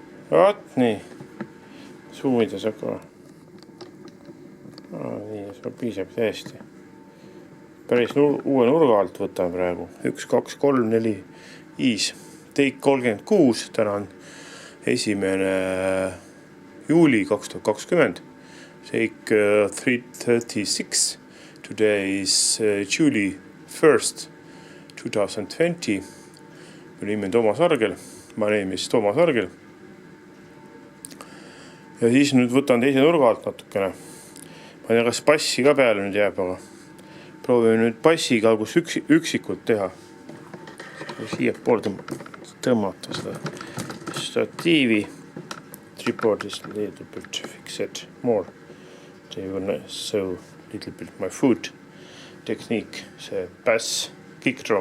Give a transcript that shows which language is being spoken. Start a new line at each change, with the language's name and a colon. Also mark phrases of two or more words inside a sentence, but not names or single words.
Estonian: Vaat nii. Suumida saab ka. Nii, see piisab täiesti. Päris uue nurga alt võtan praegu.
English: 1, 2, 3, 4, 5. Take 36.
Estonian: Täna on 1. juuli 2020.
English: Take 336. Today is July 1st, 2020.
Estonian: Minu nimi on Toomas Argel.
English: My name is Toomas Argel.
Estonian: Ja siis nüüd võtan teise nurga alt natukene. Ma ei tea, kas passi ka peale nüüd jääb, aga proovime nüüd passiga algus üksikult teha. Siia pool tõmmata seda statiivi.
English: Tripod is a little bit fixed more. They will show a little bit my foot technique. See bass kick drum.